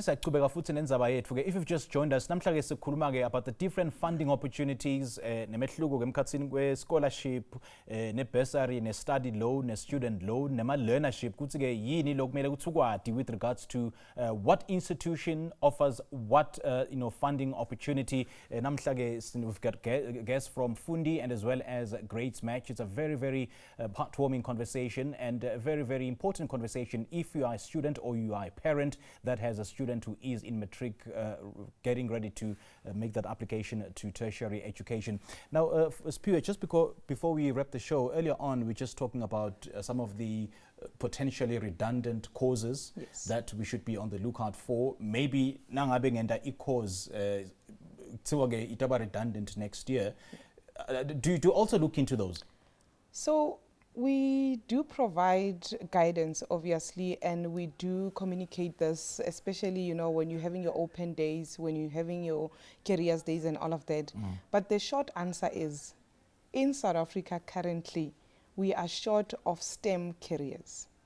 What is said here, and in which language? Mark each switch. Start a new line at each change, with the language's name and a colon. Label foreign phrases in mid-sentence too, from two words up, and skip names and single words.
English: If you've just joined us,
Swati: namhlanje sikhuluma
English: about the different funding opportunities,
Swati: nemehluko emkhatsini kwe scholarship, ne bursary, ne
English: study loan,
Swati: ne
English: student loan,
Swati: nema learnership. Kuthi ke yini lokumele kuthi ukwadi
English: with regards to what institution offers what funding opportunity. Namhlanje we've got guests from Fundi and as well as Gradesmatch. It's a very, very heartwarming conversation and a very, very important conversation if you are a student or you are a parent that has a student who is in matric getting ready to make that application to tertiary education. Now, Sphiwe, just before we wrap the show, earlier on we're just talking about some of the potentially redundant causes that we should be on the lookout for.
Swati: Maybe nangabe ngenda i-cause kuthiwa-ke itaba
English: redundant next year. Do you also look into those? So We do provide guidance, obviously, and we do communicate this, especially, you know, when you're having your open days, when you're having your careers days and all of that. But the short answer is, in South Africa currently, we are short of STEM careers.